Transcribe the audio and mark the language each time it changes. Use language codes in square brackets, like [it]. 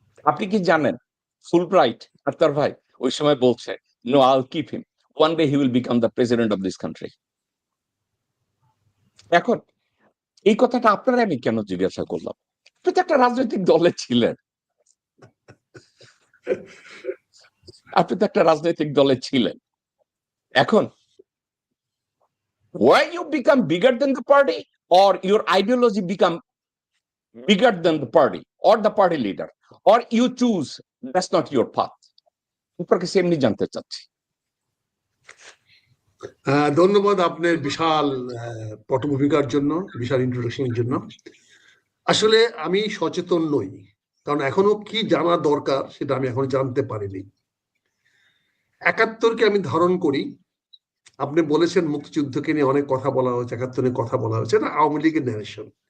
[bn] আপনি কি জানেন ফুল ব্রাইট আক্তার ভাই ওই সময় বলছে, [en] No, I'll keep him, one day he will become the president of this country. [bn] এখন এই কথাটা আপনারা আমি কেন জিজ্ঞাসা করলাম? আপনি তো একটা রাজনৈতিক দলে ছিলেন, আপনি তো একটা রাজনৈতিক দলে ছিলেন। [en] এখন why you become bigger than the party, or your ideology become bigger than the party or the party leader, or you choose that's not your path? [bn] আপনাকে সেমনি জানতে চাচ্ছি। ধন্যবাদ আপনার বিশাল পটভূমিকার জন্য, বিশাল ইন্ট্রোডাকশনের জন্য। আসলে আমি সচেতন নই, কারণ এখনো কি জানা দরকার সেটা আমি এখন জানতে পারিনি। ৭১কে আমি ধারণ করি। আপনি বলেছেন মুক্তিযুদ্ধকে নিয়ে অনেক কথা বলা হয়েছে, ৭১ নিয়ে কথা বলা হয়েছে, এটা আওয়ামী লীগের ন্যারেশন।